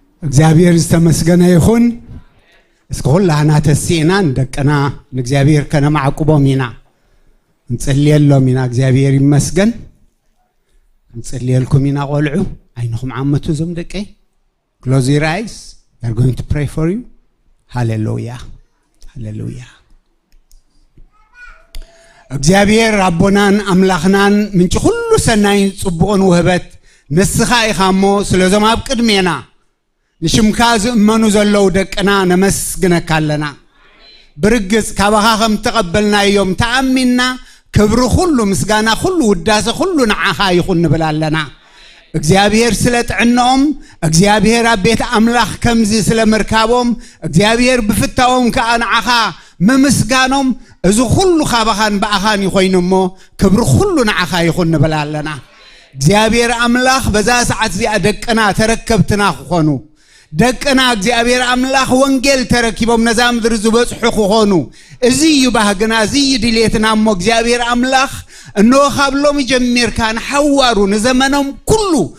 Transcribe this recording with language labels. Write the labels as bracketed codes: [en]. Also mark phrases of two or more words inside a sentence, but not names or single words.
[ti] እግዚአብሔር ዝተመስገነ ይሁን እስከሁላ አና ተሲና እንደቀና እግዚአብሔር ከነ ማዕቁቦም ኢና እንጽልየሎም ኢና እግዚአብሔር ይመስገን እንጽልየልኩም ኢና ቆልዑ አይንኩም ዓመቱ ዞም ደቀ [en] close your eyes we are going to pray for you hallelujah hallelujah [ti] እግዚአብሔር አቦናን አምላኽናን ምንጭ ሁሉ ሰናይ ጽቡቅን ወህበት ንስኻ ኢኻሞ ስለዞም ኣብ ቅድሜና ንሽምካ ዝእመኑ ዘለው ደቅና ነመስግነካለና ብርግጽ ካባኻ ከም ተቀበልናዮም ተኣሚንና ክብሪ ሁሉ ምስጋና ሁሉ ውዳሴ ሁሉ ንዓኻ ይኹን ንብላለና እግዚአብሔር ስለጥዕናኦም እግዚአብሔር አቤት አምላኽ ከምዚ ስለመርካቦም እግዚአብሔር ብፍታዎም ከአንዓኻ መምስጋኖም እዚ ሁሉ ካባኻን በአኻን ይኾይንሞ ክብሪ ሁሉ ንዓኻ ይኹን ንብላለና እግዚአብሔር አምላኽ በዛ ሰዓት ዚኣ ደቅና ተረከብትና ክኾኑ ደቅና እግዚአብሔር አምላኽ ወንጌል ተረኪቦም ነዛ ምድሪ ዝበጽሑ ክኾኑ እዚ ይባህግና እዚ ድሌትና ሞ እግዚአብሔር አምላኽ እንሆ ካብሎም ጀሚርካ ንሐዋሩ ንዘመኖም ኩሉ